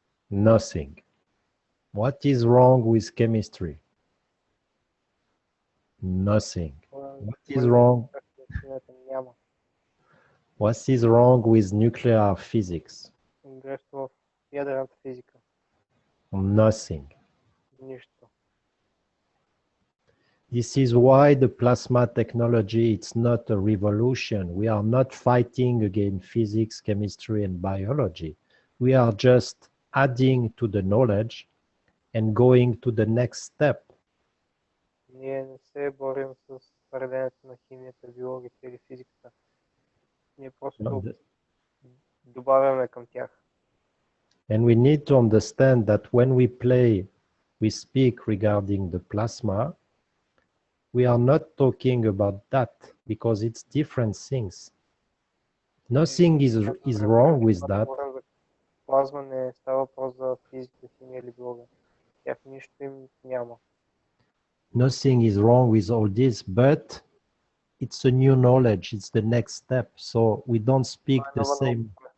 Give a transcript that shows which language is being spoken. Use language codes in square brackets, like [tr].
[en] Nothing. What is wrong with chemistry? Nothing. What is wrong? [bg] Няма. [en] What is wrong with nuclear physics? [bg] Грешно в ядрената физика. [en] Nothing. [bg] Нищо. [en] This is why the plasma technology, it's not a revolution. We are not fighting against physics, chemistry, and biology. We are just adding to the knowledge and going to the next step. [bg] Ние не се борим с твърдението на химията, биологията или физиката. Ние просто добавяме към тях. [en] And we need to understand that when we speak regarding the plasma, we are not talking about that because it's different things. Nothing is wrong with that. [bg] Плазма не става въпрос за физика, химия или биология. Тях нищо им няма. [en] Nothing is wrong with all this, but it's a new knowledge. It's the next step. So we don't speak the same.